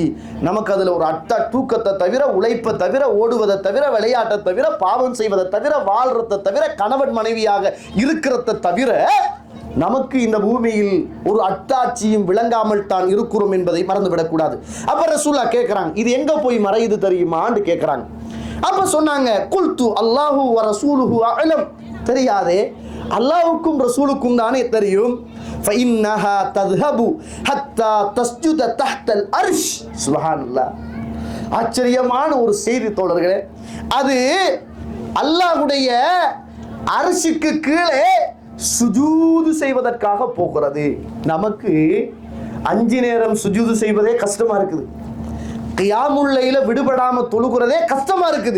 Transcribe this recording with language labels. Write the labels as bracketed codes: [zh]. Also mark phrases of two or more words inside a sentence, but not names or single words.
[ta] நமக்கு அதுல ஒரு தூக்கத்தை தவிர, உழைப்பை தவிர, ஓடுவதை தவிர, விளையாட்டை தவிர, பாவம் செய்வதை தவிர, வாழ்றதை தவிர, கணவன் மனைவியாக இருக்கிறத தவிர நமக்கு இந்த பூமியில் ஒரு அத்தாட்சியும் விளங்காமல் தான் இருக்கிறோம் என்பதை மறந்துவிடக்கூடாது. அப்ப ரசூலுல்லாஹ் கேட்கிறாங்க, இது எங்க போய் மறையுது தெரியுமான்னு கேட்கிறாங்க. அப்ப சொன்னாங்க, [ar] قلت الله ورسوله أعلم, [ta] தெரியாதே, அல்லாஹ்வுக்கும் ரசூலுக்கும் தானே தெரியும். [ar] ஃபஇன்னஹா தذهب حتى تسجد تحت العرش. [ta] சுப்ஹானல்லாஹ், ஆச்சரியமான ஒரு செய்தி தோழர்களே. அது அல்லாஹ்வுடைய அர்ஷுக்கு கீழே சுஜூது செய்வதற்காக போகிறது. நமக்கு 5 நேரம் சுஜூது செய்வதே கஷ்டமா இருக்குது, [ar] قيام الليل [ta] விடுபடாம தொழுகிறதே கஷ்டமா இருக்குது.